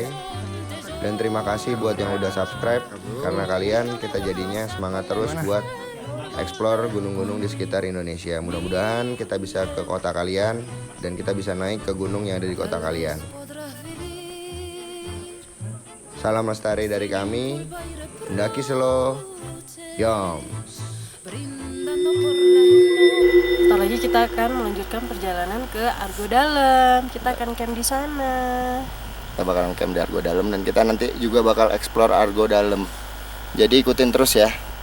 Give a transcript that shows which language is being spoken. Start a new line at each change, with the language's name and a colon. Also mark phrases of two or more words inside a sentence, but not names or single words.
Indonesian: Dan terima kasih buat yang udah subscribe, karena kalian kita jadinya semangat terus buat explore gunung-gunung di sekitar Indonesia. Mudah-mudahan kita bisa ke kota kalian dan kita bisa naik ke gunung yang ada di kota kalian. Salam lestari dari kami, Pendaki Selo, Yom.
Spanish: brindando por las noches.
Indonesian: Sebentar lagi kita akan melanjutkan perjalanan ke Argo Dalam. Kita akan camp di sana. Kita bakalan camp di Argo Dalam dan kita nanti juga bakal explore Argo Dalam. Jadi ikutin terus ya.